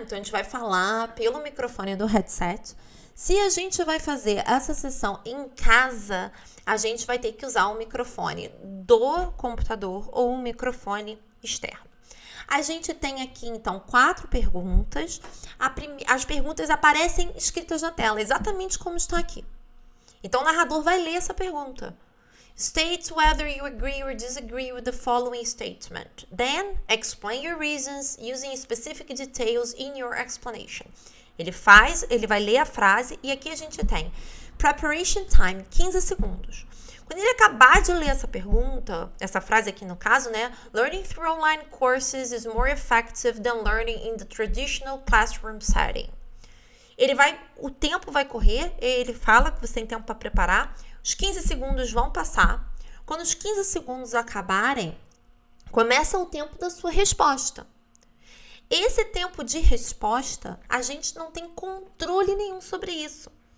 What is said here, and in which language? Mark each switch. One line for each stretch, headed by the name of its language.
Portuguese: Então, a gente vai falar pelo microfone do headset. Se a gente vai fazer essa sessão em casa, a gente vai ter que usar um microfone do computador ou um microfone externo. A gente tem aqui, então, 4 perguntas. As perguntas aparecem escritas na tela, exatamente como está aqui. Então, o narrador vai ler essa pergunta.
English: State whether you agree or disagree with the following statement. Then, explain your reasons using specific details in your explanation.
Portuguese: Ele vai ler a frase e aqui a gente tem
English: preparation time,
Portuguese: 15 segundos. Quando ele acabar de ler essa pergunta, essa frase aqui no caso, né?
English: Learning through online courses is more effective than learning in the traditional classroom setting.
Portuguese: O tempo vai correr, ele fala que você tem tempo para preparar, os 15 segundos vão passar. Quando os 15 segundos acabarem, começa o tempo da sua resposta. Esse tempo de resposta, a gente não tem controle nenhum sobre isso.